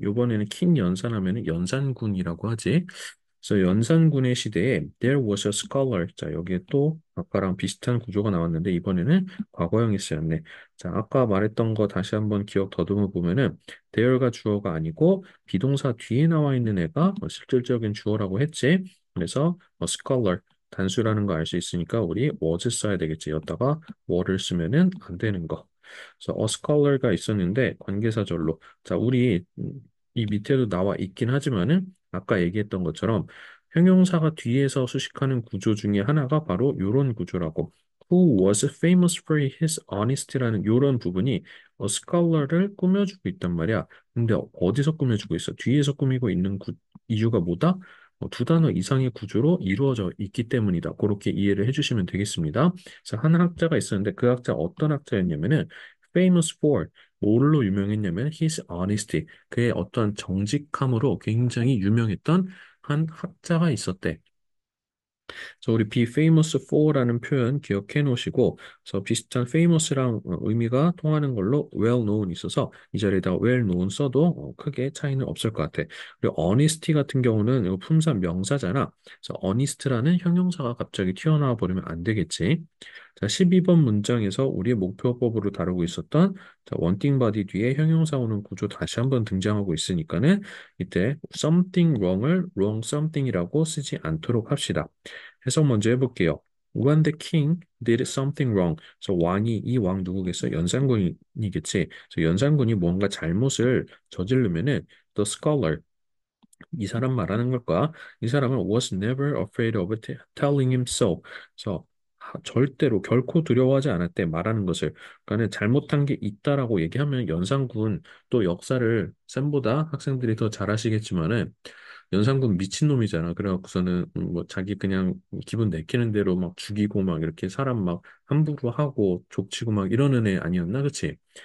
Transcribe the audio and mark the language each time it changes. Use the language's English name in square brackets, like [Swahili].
[Korean] 이번에는 king 연산 하면은 연산군이라고 하지. 그래서 연산군의 시대에 [English] there was a scholar. [Korean] 자, 여기에 또 아까랑 비슷한 구조가 나왔는데 이번에는 과거형이 쓰였네. 자, 아까 말했던 거 다시 한번 기억 더듬어 보면은 there가 주어가 아니고 비동사 뒤에 나와 있는 애가 실질적인 주어라고 했지. 그래서 scholar 단수라는 거 알 수 있으니까 우리 was 써야 되겠지. 여기다가 were를 쓰면은 안 되는 거. 그래서 a scholar가 있었는데 관계사절로 자, 우리 이 밑에도 나와 있긴 하지만은 아까 얘기했던 것처럼 형용사가 뒤에서 수식하는 구조 중에 하나가 바로 이런 구조라고. [English] Who was famous for his honesty라는 [Korean] 이런 부분이 [English] a scholar를 [Korean] 꾸며주고 있단 말이야. 근데 어디서 꾸며주고 있어? 뒤에서 꾸미고 있는 이유가 뭐다? 두 단어 이상의 구조로 이루어져 있기 때문이다. 그렇게 이해를 해주시면 되겠습니다. 그래서 한 학자가 있었는데 그 학자 어떤 학자였냐면은 [English] famous for [Korean] 뭘로 유명했냐면 [English] his honesty [Korean] 그의 어떠한 정직함으로 굉장히 유명했던 한 학자가 있었대. 그래서 우리 [English] be famous for [Korean] 라는 표현 기억해 놓으시고, 그래서 비슷한 famous랑 의미가 통하는 걸로 [English] well known [Korean] 있어서 이 자리에다 well known 써도 크게 차이는 없을 것 같아. 그리고 honesty 같은 경우는 이거 품사 명사잖아. 그래서 honest라는 형용사가 갑자기 튀어나와 버리면 안 되겠지. 자, 12번 문장에서 우리의 목표법으로 다루고 있었던 자, 원띵 바디 뒤에 형용사 오는 구조 다시 한번 등장하고 있으니까는 이때 [English] something wrong [Korean] 을 [English] wrong something [Korean] 이라고 쓰지 않도록 합시다. 해석 먼저 해볼게요. [English] When the king did something wrong. [Korean] 그래서 왕이 이 왕 누구겠어? 연산군이겠지. 그래서 연산군이 뭔가 잘못을 저지르면은 [English] the scholar [Korean] 이 사람 말하는 걸까? 이 사람은 [English] was never afraid of telling him so. [Korean] 그래서 절대로 결코 두려워하지 않았대 말하는 것을. 그러니까 잘못한 게 있다라고 얘기하면 연산군 또 역사를 쌤보다 학생들이 더 잘 아시겠지만은 연산군 미친놈이잖아. 그래갖고서는 뭐 자기 그냥 기분 내키는 대로 막 죽이고 막 이렇게 사람 막 함부로 하고 족치고 막 이러는 애 아니었나? 그치?